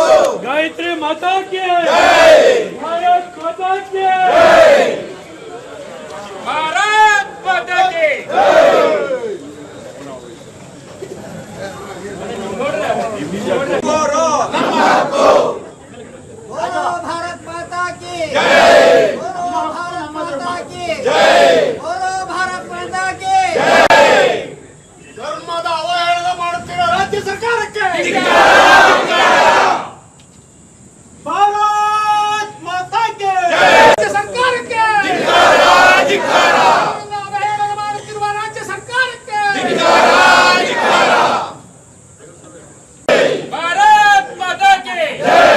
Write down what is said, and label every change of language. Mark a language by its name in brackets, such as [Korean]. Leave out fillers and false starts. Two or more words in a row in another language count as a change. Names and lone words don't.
[Hindi] गायत्री माता की जय, भारत माता की जय, भारत माता की जय. [Kannada] ನಮ್ಮ ಹಕ್ಕು, [Hindi] भारत माता की जय, भारत माता की जय, भारत माता की जय. [Kannada] ಧರ್ಮದ ಅವಹೇಳನ ಮಾಡುತ್ತಿರುವ ರಾಜ್ಯ ಸರ್ಕಾರಕ್ಕೆ [Hindi] भारत माता की जय. [Kannada] ರಾಜ್ಯ ಸರ್ಕಾರಕ್ಕೆ ಅವಹೇಳನ ಮಾಡುತ್ತಿರುವ ರಾಜ್ಯ ಸರ್ಕಾರಕ್ಕೆ [Hindi] भारत माता की जय.